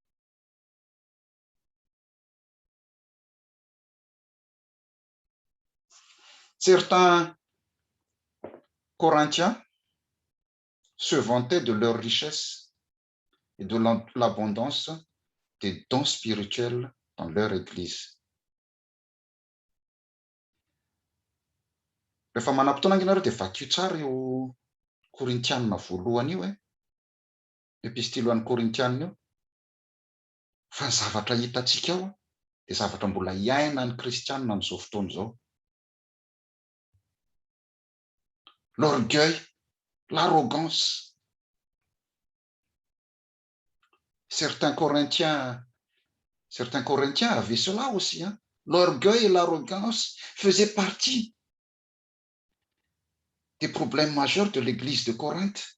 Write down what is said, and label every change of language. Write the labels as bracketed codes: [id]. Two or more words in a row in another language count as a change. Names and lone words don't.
[fr] Certains Corinthiens se vantaient de leur richesse et de l'abondance des dons spirituels dans leur église. [mg] Rehefa manam-potoana ianareo dia vakio tsara io Korintianina voalohany io, epistily ho an'ny Korintianina io. Fa ny zavatra hitantsika ao dia zavatra mbola iaina ny kristianina amin'izao fotoana izao. [fr] L'orgueil, l'arrogance. Certains Corinthiens avaient cela aussi. Hein? L'orgueil et l'arrogance faisaient partie des problèmes majeurs de l'église de Corinthe.